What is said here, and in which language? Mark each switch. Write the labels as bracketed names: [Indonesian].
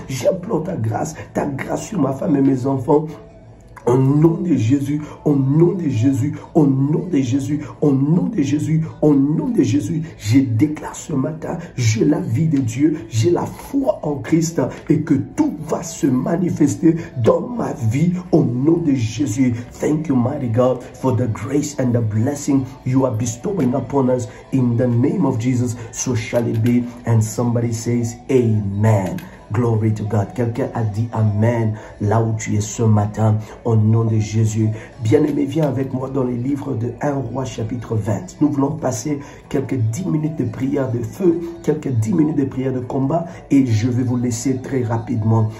[French] J'implore ta grâce sur ma femme et mes enfants. Au nom de Jésus, au nom de Jésus, au nom de Jésus, au nom de Jésus, au nom de Jésus, je déclare ce matin, j'ai la vie de Dieu, j'ai la foi en Christ et que tout va se manifester dans ma vie au nom de Jésus. [English] Thank you, mighty God, for the grace and the blessing you are bestowing upon us in the name of Jesus. So shall it be. And somebody says, Amen. Glory to God. [French] Quelqu'un a dit Amen là où tu es ce matin au nom de Jésus. Bien-aimé, viens avec moi dans les livres de 1 Roi chapitre 20. Nous voulons passer quelques 10 minutes de prière de feu, quelques 10 minutes de prière de combat et je vais vous laisser très rapidement.